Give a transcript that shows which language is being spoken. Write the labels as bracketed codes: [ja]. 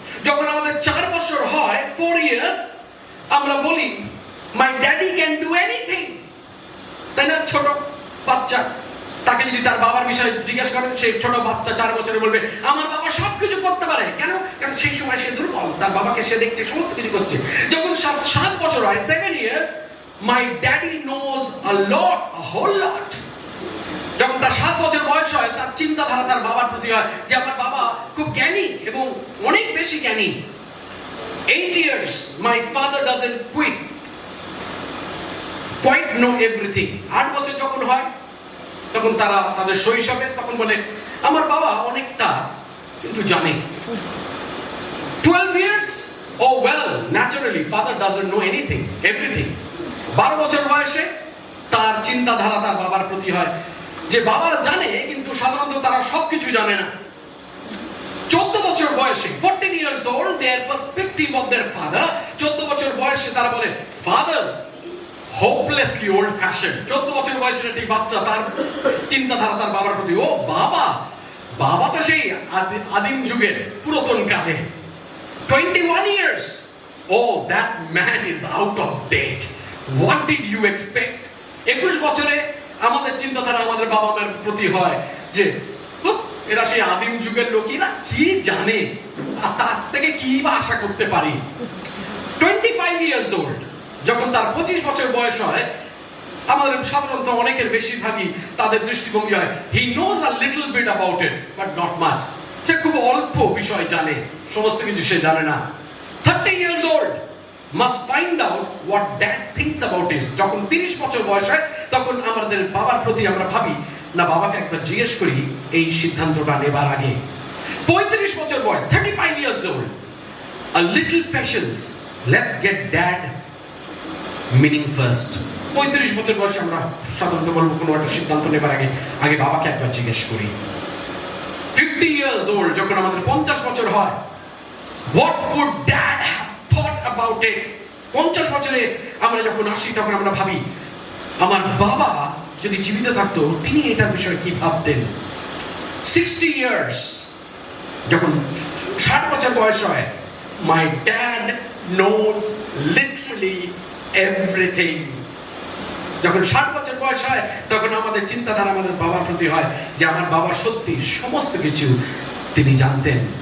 [bn] যখন আমাদের 4 বছর হয়, [en] 4 years, [bn] আমরা বলি [en] my daddy can do anything, [bn] তাই না? ছোট বাচ্চা তাকে যদি তার বাবার বিষয়ে জিজ্ঞেস করেন, সেই ছোট বাচ্চা 4 বছরে বলবে আমার বাবা সবকিছু করতে পারে। কেন? কারণ সেই সময় সে দুর্বল, তার বাবাকে সে দেখছে সমস্ত কিছু করছে। যখন 7 বছর হয়, [en] 7 years, my daddy knows a lot, a whole lot. [bn] যখন তার 7 বছর বয়স হয়, তার চিন্তাধারা তার বাবার প্রতি হয় যে আমার বাবা খুব জ্ঞানী এবং অনেক বেশি জ্ঞানী। [en] 8 years, my father doesn't quite know everything. [bn] 8 বছর যখন হয়, তখন তারা তাদের শৈশবে তখন বলে আমার বাবা অনেকটা কিন্তু জানে। [en] 12 years, oh well, naturally father doesn't know anything, everything. [bn] 12 বছর বয়সে তার চিন্তাধারা তার বাবার প্রতি হয় যে বাবারা জানে কিন্তু সাধারণত তারা সবকিছু জানে না। 14 বছর বয়সে [en] 14 years old, their perspective of their father, [bn] 14 বছর বয়সে তারা বলে [en] fathers hopelessly old fashioned। [bn] 14 বছর বয়সের একটি বাচ্চা, তার চিন্তাধারা তার বাবার প্রতি, ও বাবা তো সেই আদিম যুগের পুরাতন কালে। [en] 21 years, oh that man is out of date, what did you expect? [bn] 21 বছরে আমাদের চিন্তাধারা আমাদের বাবা মায়ের প্রতি হয় যে এরা সেই আদিম যুগের লোকই না, কি জানে, আর তার থেকে কি বা আশা করতে পারি। [en] 25 years old, [bn] যখন তার 25 বছর বয়স হয়, আমাদের সাধারণত অনেকের বেশিরভাগই তাদের দৃষ্টিভঙ্গি হয় [en] he knows a little bit about it but not much, [bn] সে খুব অল্প বিষয় জানে, সমস্ত কিছু সে জানে না। [en] 30 years old must find out what dad thinks about it। [bn] যখন 30 বছর বয়স হয়, তখন আমাদের বাবার প্রতি আমরা ভাবি না বাবাকে একবার জিজ্ঞেস করি এই সিদ্ধান্তটা নেবার আগে। 35 বছর বয়স, [en] 35 years old, a little patience, let's get dad meaning first। [bn] 35 বছর বয়সে আমরা সাধারণত বলবো কোনো একটা সিদ্ধান্ত নেবার আগে বাবাকে একবার জিজ্ঞেস করি। [en] 50 years old, [bn] যখন আমাদের 50 বছর হয়, [en] what would dad have thought about it? [bn] 50 বছরে আমরা যখন আসি, তখন আমরা ভাবি আমার বাবা যদি জীবিত থাকতো তিনি এটার বিষয়ে কি ভাবতেন। [en] 60 years, [bn] যখন 60 বছর বয়স হয়, [en] my dad knows literally everything। [bn] যখন 60 বছর বয়স হয়, তখন আমাদের চিন্তাধারা আমাদের বাবার প্রতি হয় যে আমার বাবা সত্যি সমস্ত কিছু তিনি জানতেন।